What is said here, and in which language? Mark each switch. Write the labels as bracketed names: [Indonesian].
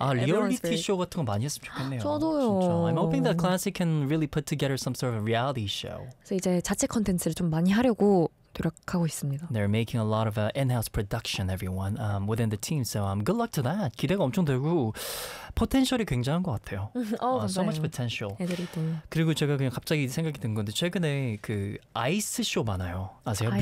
[Korean] 아, 리얼리티 쇼 같은 거 많이 했으면 좋겠네요. 저도요. 진짜. [English] I'm hoping that Classic can really put together some sort of a reality show. [Korean] 그래서 이제 자체 콘텐츠를 좀 많이 하려고 노력하고 있습니다. [English] They're making a lot of in-house production, everyone, within the team. So good luck to that. [Korean] 기대가 엄청 되고 포텐셜이 굉장한 것 같아요. [English] so much potential. [Korean] 애들이 또. 그리고 제가 그냥 갑자기 생각이 든 건데 최근에 그 아이스쇼 많아요. 아세요? 아이스.